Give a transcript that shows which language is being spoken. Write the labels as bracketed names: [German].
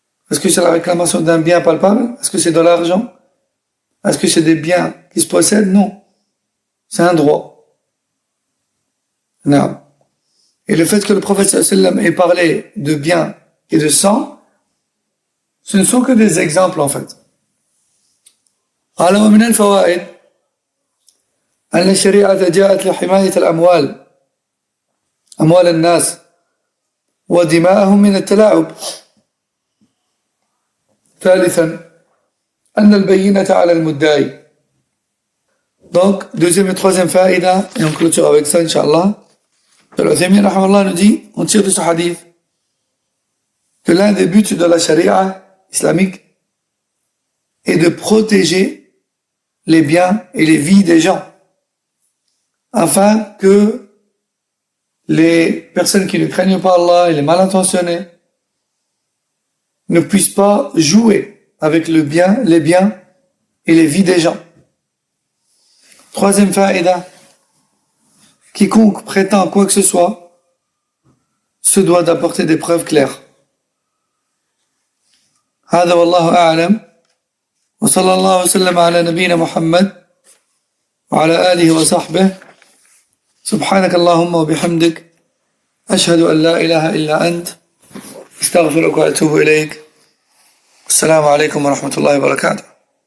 [French] Est-ce que c'est la réclamation d'un bien palpable? Est-ce que c'est de l'argent? Est-ce que c'est des biens qui se possèdent? Non. C'est un droit. Non. Et le fait que le prophète [Arabic] sallallahu alayhi wa sallam [French] ait parlé de biens et de sang, ce ne sont que des exemples en fait. [Arabic] قال ومن الفوائد أن الشريعة جاءت لحماية الأموال أموال الناس ودماءهم من التلاعب. ثالثا أن البينة على المدعي. [French] Donc, deuxième et troisième faïda, et on clôture avec ça, Inch'Allah. Al-Uthaymin, rahimahullah, nous dit, on tire de ce hadith, que l'un des buts de la charia islamique est de protéger les biens et les vies des gens, afin que les personnes qui ne craignent pas Allah et les mal intentionnés ne puissent pas jouer avec les biens et les vies des gens. Troisième faïda, quiconque prétend quoi que ce soit se doit d'apporter des preuves claires. [Arabic] هذا والله أعلم، وصلى الله وسلم على نبينا محمد وعلى آله وصحبه. سبحانك اللهم وبحمدك، أشهد أن لا إله إلا أنت، استغفرك وأتوب إليك. السلام عليكم ورحمة الله وبركاته.